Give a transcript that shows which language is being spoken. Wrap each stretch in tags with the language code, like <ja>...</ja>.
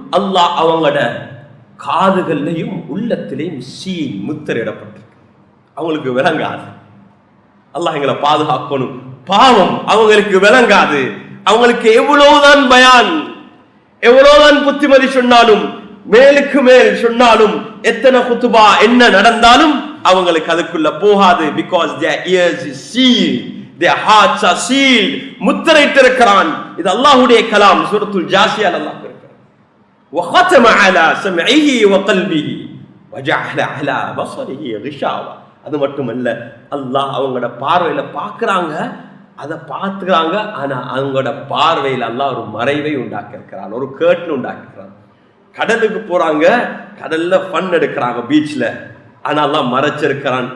<ta>அல்லாஹ் அவங்களோட காதுகள்லையும் உள்ளத்திலையும் சீல் முத்திரையிடப்பட்டிருக்கு. அவங்களுக்கு விளங்காது. அல்லாஹ் எங்களை பாதுகாக்கணும். பாவம் அவங்களுக்கு விளங்காது. அவங்களுக்கு எவ்வளவுதான் பயான், எவ்வளவுதான் புத்திமதி சொன்னாலும், மேலுக்கு மேல் சொன்னாலும், எத்தனை குத்துபா என்ன நடந்தாலும் அவங்களுக்கு அதுக்குள்ள போகாது.</ta> <en>because their ears is sealed, their hearts are sealed.</en> <ta>முத்திரையிட்டிருக்கிறான். இது அல்லாஹ்வுடைய கலாம். சூரத்துல் ஜாசியால அல்லாஹ் சொல்றான்,</ta> <ar>وختم على سمعه وقلبه وجعل على بصره غشاوة.</ar> <ta>அது மட்டுமல்ல, அல்லாஹ் அவங்களோட பார்வையில பார்க்கறாங்க, அதை பார்த்துக்கிறாங்க. ஆனா அவங்களோட பார்வையில் அல்லாஹ் ஒரு மறைவை உண்டாக்கியிருக்கிறான், ஒரு கேர்டன் உண்டாக்கிருக்கிறான். கடலுக்கு போறாங்க, கடல்ல ஃபன் எடுக்கிறாங்க பீச்ல, ஆனா அல்லாஹ் மறைச்சிருக்கிறான்.</ta>